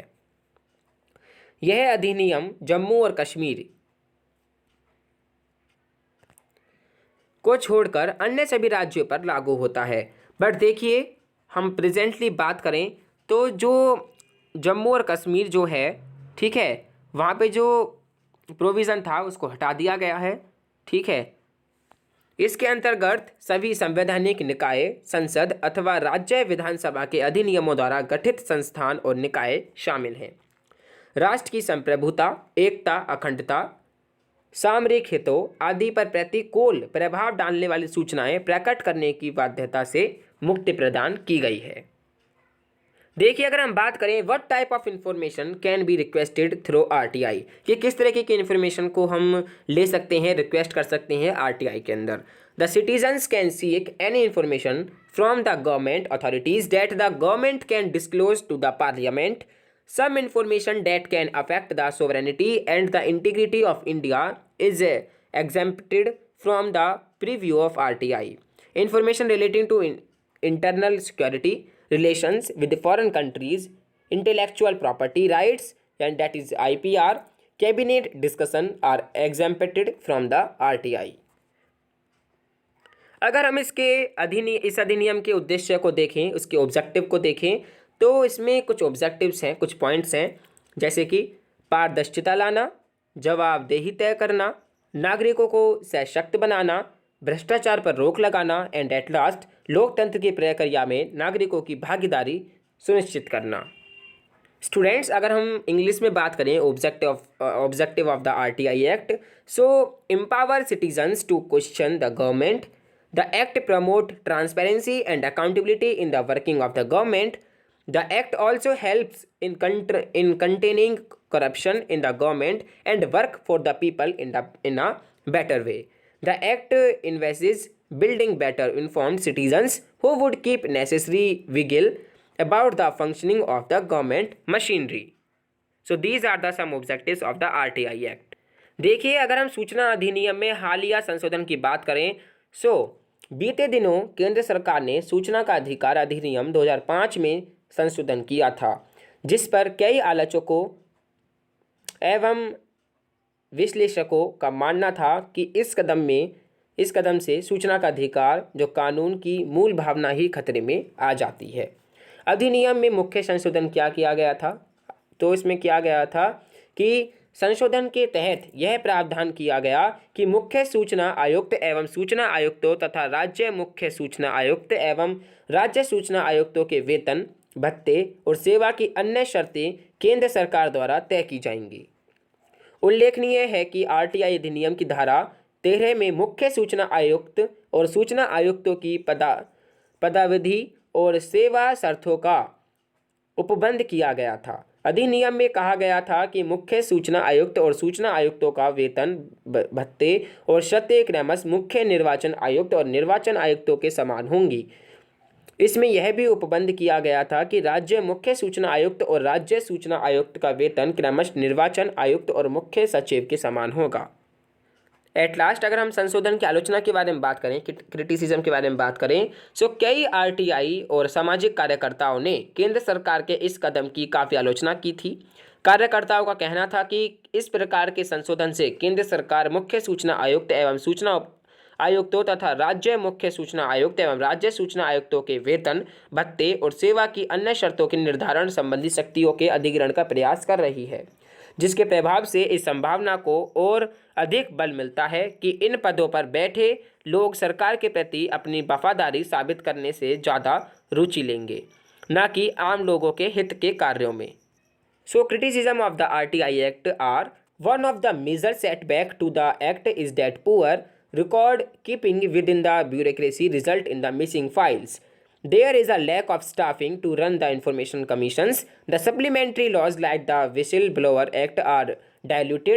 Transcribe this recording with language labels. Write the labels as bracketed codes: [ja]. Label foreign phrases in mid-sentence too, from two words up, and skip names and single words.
[hi] यह अधिनियम जम्मू और कश्मीर को छोड़कर अन्य सभी राज्यों पर लागू होता है। बट देखिए, हम प्रेजेंटली बात करें तो जो जम्मू और कश्मीर जो है, ठीक है, वहाँ पे जो प्रोविज़न था उसको हटा दिया गया है। ठीक है, इसके अंतर्गत सभी संवैधानिक निकाय, संसद अथवा राज्य विधानसभा के अधिनियमों द्वारा गठित संस्थान और निकाय शामिल हैं। राष्ट्र की संप्रभुता, एकता, अखंडता, सामरिक हितों आदि पर प्रतिकूल प्रभाव डालने वाली सूचनाएं प्रकट करने की बाध्यता से मुक्ति प्रदान की गई है। देखिए, अगर हम बात करें [en] What type of information can be requested through RTI, [hi] कि किस तरीके की इंफॉर्मेशन को हम ले सकते हैं, रिक्वेस्ट कर सकते हैं आरटीआई के अंदर। [en] The citizens can seek any information from the government authorities that the government can disclose to the parliament some information that can affect the sovereignty and the integrity of India is exempted from the preview of RTI. Information relating to internal security, relations with foreign countries, intellectual property rights, and that is IPR, cabinet discussion are exempted from the RTI. [hi] अगर हम इस अधिनियम के उद्देश्य को देखें, उसके ऑब्जेक्टिव को देखें, तो इसमें कुछ ऑब्जेक्टिव्स हैं, कुछ पॉइंट्स हैं, जैसे कि पारदर्शिता लाना, जवाबदेही तय करना, नागरिकों को सशक्त बनाना, भ्रष्टाचार पर रोक लगाना [en] and at last [hi] लोकतंत्र की प्रक्रिया में नागरिकों की भागीदारी सुनिश्चित करना। स्टूडेंट्स, अगर हम इंग्लिश में बात करें [en] Objective of the RTI Act, so empower citizens to question the government, the act promote transparency and accountability in the working of the government. The act also helps in containing corruption in the government and work for the people in a better way. The act envisages building better informed citizens who would keep necessary vigil about the functioning of the government machinery. So these are the some objectives of the RTI Act. [hi] देखिए, अगर हम सूचना अधिनियम में हालिया संशोधन की बात करें, बीते दिनों केंद्र सरकार ने सूचना का अधिकार अधिनियम 2005 में संशोधन किया था, जिस पर कई आलोचकों एवं विश्लेषकों का मानना था कि इस कदम से सूचना का अधिकार जो कानून की मूल भावना ही खतरे में आ जाती है। अधिनियम में मुख्य संशोधन क्या किया गया था? तो इसमें किया गया था कि संशोधन के तहत यह प्रावधान किया गया कि मुख्य सूचना आयुक्त एवं सूचना आयुक्तों तथा राज्य मुख्य सूचना आयुक्त एवं राज्य सूचना आयुक्तों के वेतन, भत्ते और सेवा की अन्य शर्तें केंद्र सरकार द्वारा तय की जाएंगी। उल्लेखनीय है कि आरटीआई अधिनियम की धारा 13 में मुख्य सूचना आयुक्त और सूचना आयुक्तों की पदावधि और सेवा शर्तों का उपबंध किया गया था। अधिनियम में कहा गया था कि मुख्य सूचना आयुक्त और सूचना आयुक्तों का वेतन, भत्ते और शर्तें क्रमश मुख्य निर्वाचन आयुक्त और निर्वाचन आयुक्तों के समान होंगी। इसमें यह भी उपबंध किया गया था कि राज्य मुख्य सूचना आयुक्त और राज्य सूचना आयुक्त का वेतन क्रमश निर्वाचन आयुक्त और मुख्य सचिव के समान होगा। [en] At last, [hi] अगर हम संशोधन की आलोचना के बारे में बात करें, क्रिटिसिज्म के बारे में बात करें, सो कई आरटीआई और सामाजिक कार्यकर्ताओं ने केंद्र सरकार के इस कदम की काफ़ी आलोचना की थी। कार्यकर्ताओं का कहना था कि इस प्रकार के संशोधन से केंद्र सरकार मुख्य सूचना आयुक्त एवं सूचना आयुक्तों तथा राज्य मुख्य सूचना आयुक्त एवं राज्य सूचना आयुक्तों के वेतन, भत्ते और सेवा की अन्य शर्तों के निर्धारण संबंधी शक्तियों के अधिग्रहण का प्रयास कर रही है, जिसके प्रभाव से इस संभावना को और अधिक बल मिलता है कि इन पदों पर बैठे लोग सरकार के प्रति अपनी वफादारी साबित करने से ज़्यादा रुचि लेंगे, न कि आम लोगों के हित के कार्यों में। [en] So criticism of the RTI Act are one of the major setback to the act is that poor record keeping within the bureaucracy result in the missing files. There is a lack of staffing to run the information commissions. The supplementary laws like the Whistleblower Act are diluted.